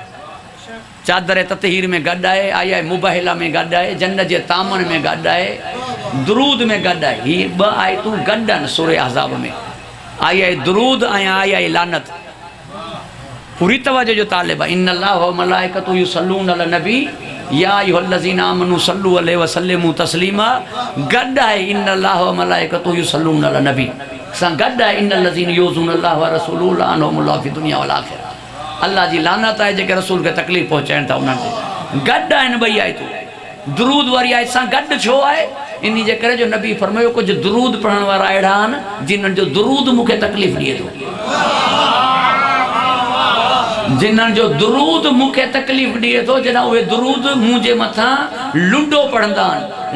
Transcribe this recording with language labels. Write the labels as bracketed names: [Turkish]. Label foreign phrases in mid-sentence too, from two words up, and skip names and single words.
[Sindhi] चादर ततहीर में गॾु आहे, आया मुबाहिला में गॾु आहे, जन्न जे तामन में गॾु आहे, दुरूद में गॾु आहे। हीअ ॿ आयतूं गॾु आहिनि सूरे अहज़ाब में। आई आहे दुरूद ऐं आई आहे लानत। पूरी तवजो जो तालिब आहे। [Arabic] إن الله وملائكته يصلون على النبي يا أيها الذين آمنوا صلوا عليه وسلموا تسليما. [Sindhi] गॾु आहे [Arabic] إن الله وملائكته يصلون على النبي [Sindhi] सां गॾु आहे [Arabic] إن الذين يؤذون الله ورسوله لعنهم الله في الدنيا والآخرة. [Sindhi] अल्लाह जी लानत आहे जेके रसूल खे तकलीफ़ पहुचाइनि था उन्हनि ते। गॾु आहिनि ॿई आयतूं। दुरूद वारी आयत सां गॾु छो आहे? इन जे करे जो नबी फरमायो कुझु दुरूद पढ़ण वारा अहिड़ा आहिनि जिन्हनि जो दुरूद मूंखे तकलीफ़ ॾिए थो। जिन्हनि जो दुरूद मूंखे तकलीफ़ ॾिए थो, जॾहिं उहे दुरूद मुंहिंजे मथां लुंडो पढ़ंदा आहिनि।